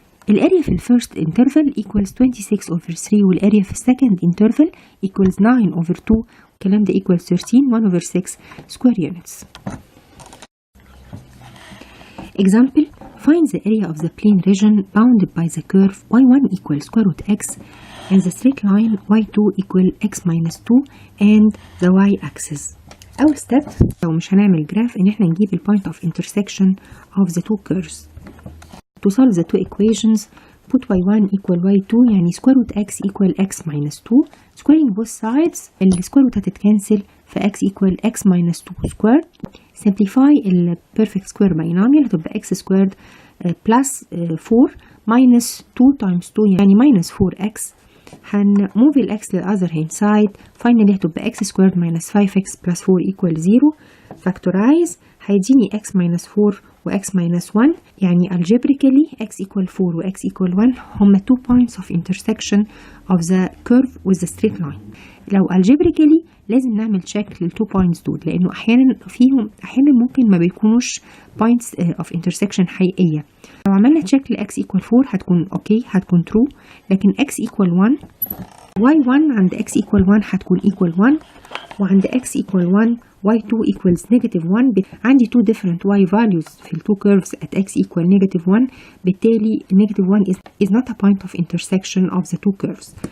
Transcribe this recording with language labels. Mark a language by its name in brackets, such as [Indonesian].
[English] الاريا في الفيرست interval equals 26 over 3 والاريا في السكند interval equals 9 over 2 والكلام ده equals 13 1 over 6 square units. Example: find the area of the plane region bounded by the curve y1 equals square root x and the straight line y2 equal x minus 2 and the y-axis. [Arabic] أول step لو مش هنعمل جراف إن احنا نجيب ال [English] point of intersection of the two curves. To solve the two equations, put y1 equal y2 يعني square root x equal x minus 2. Squaring both sides ال square root هتتكنسل ف x equal x minus 2 squared. Simplify ال perfect square binomial هتبقى x squared plus 4 minus 2 times 2 يعني minus 4x. هنموف ال x لل other hand side. Finally هتبقى x squared minus 5x plus 4 equal 0. Factorize هيديني x minus 4 و x minus 1 يعني algebraically x equal 4 و x equal 1 هما 2 points of intersection of the curve with the straight line. [Arabic] لو algebraically لازم نعمل check لل 2 points دول لأنه أحيانا ممكن ما بيكونوش [English] points of intersection [Arabic] حقيقية. [English] لو عملنا check ل x equal 4 هتكون okay هتكون true لكن x equal 1 y1 عند x equal 1 هتكون equal 1 وعند x equal 1 y2 equals negative 1. عندي two different y values في ال two curves at x equal negative 1 بالتالي negative 1 is not a point of intersection of the two curves.